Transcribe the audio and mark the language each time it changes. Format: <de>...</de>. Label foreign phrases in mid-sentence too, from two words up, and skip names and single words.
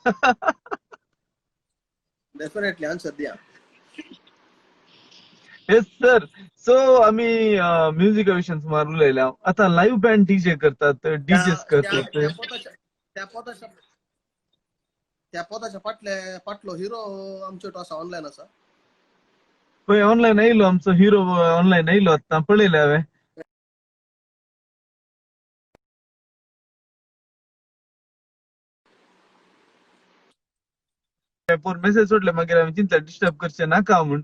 <en>definitely answer द्या. yes sir.</en> <kok>सो आम्ही म्युझिक विषयी सुमार उलयल्या. आता</kok> <en>live band DJ</en> <kok>करतात डीजेस करतात त्या पोताच्या पाटलो हिरो आमचे असा ऑनलाईन असा. पळय ऑनलाईन आयलो आमचो हिरो ऑनलाईन आयलो आता पळयले हांवें. मेसेज सोडले मागीर हांवें चिंतले डिस्टर्ब करचे नाका म्हूण.</kok>